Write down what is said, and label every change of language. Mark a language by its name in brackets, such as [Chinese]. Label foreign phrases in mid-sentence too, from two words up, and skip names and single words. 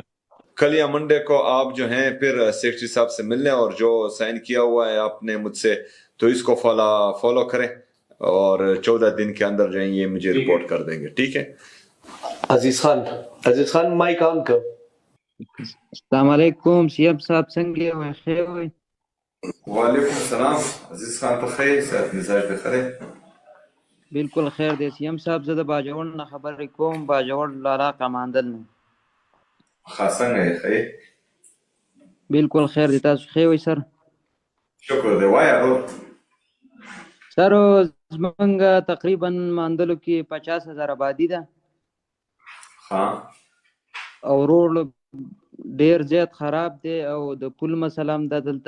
[Hindi] कल या मंडे को आप जो हैं फिर सेक्रेटरी साहब से मिलने और जो साइन किया हुआ है आपने मुझसे, तो इसको फॉलो करें और 14 दिन के अंदर जो है ये मुझे रिपोर्ट कर देंगे. ठीक है अजीज खान [English] mic on [Hindi] कर. [Arabic] السلام عليكم [Hindi] सीएम साहब, [Pashto] څنګه یې خیر وي؟ [Arabic] وعليكم السلام [Pashto] अजीज खान په خیر صحت مزاج به خیر. بالکل خیر دی سیم صاحب، زه د باجوړ نه خبرې کوم، باجوړ لارا کماندل نه. څنګه یې خیر؟ بالکل خیر دی، تاسو خیر وي سر؟ شکر دی. وایه ورور. سر زمونږ تقریبا ماندلو کې 50,000 آبادي ده او روډ ډیر زیات خراب دی او د پول مسله هم ده دلته.